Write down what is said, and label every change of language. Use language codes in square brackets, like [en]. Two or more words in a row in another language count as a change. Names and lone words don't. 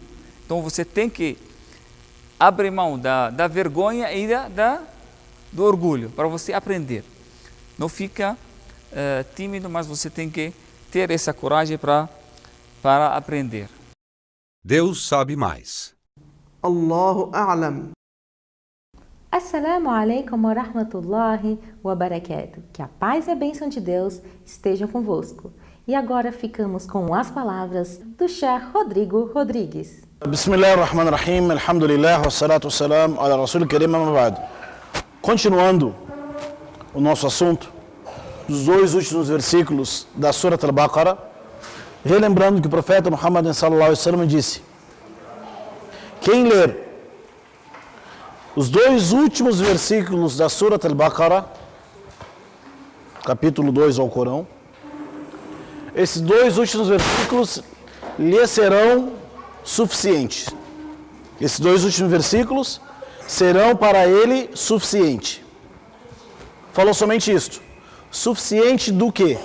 [pt] Então você tem que abrir mão da vergonha e do orgulho para você aprender. Não fica tímido, mas você tem que ter essa coragem para aprender. Deus sabe mais. [ar] الله أعلم. السلام عليكم ورحمة الله وبركاته. [pt] Que a paz e a bênção de Deus estejam convosco. E agora ficamos com as palavras do Sheikh Rodrigo Rodrigues. [ar] بسم الله الرحمن الرحيم، الحمد لله، والصلاة والسلام على رسول كريم، أما بعد. [pt] Continuando o nosso assunto, dos dois últimos versículos da Surat al-Baqarah, relembrando que o profeta Muhammad [ar] صلى الله عليه وسلم [pt] disse: quem ler os dois últimos versículos da Surat al-Baqarah, capítulo 2 ao Corão, esses dois últimos versículos lhe serão suficientes. Esses dois últimos versículos serão para ele suficiente. Falou somente isto. Suficiente do quê?